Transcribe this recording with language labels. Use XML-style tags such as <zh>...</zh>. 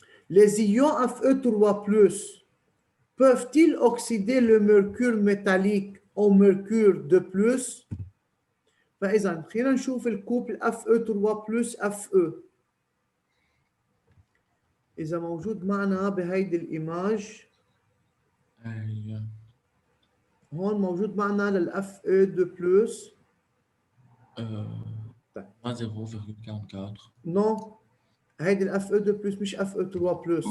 <fr>Les ions Fe3+, peuvent-ils oxyder le mercure métallique au mercure de plus؟</fr> <ar>فإذا خلينا نشوف الكوبل Fe3+ Fe. إذا موجود معنا بهيدي الإيماج أيوة. هون موجود معنا للFe2+.</ar> <fr>pas 0,44.</fr> <ar>Non, هيدي الFe2+ مش Fe3+.</ar>